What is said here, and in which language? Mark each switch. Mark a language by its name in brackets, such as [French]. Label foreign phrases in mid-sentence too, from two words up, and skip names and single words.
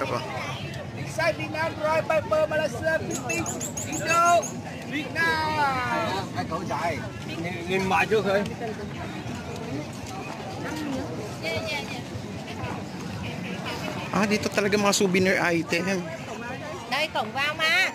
[Filipino] Exciting na drive by Pamalasan, Indo, Vietnam. [Vietnamese] Cái cổ chạy, nhìn mãi trước thôi. [Filipino] Dito talaga mga [English] souvenir item. [Vietnamese] Đây cổng vào mà.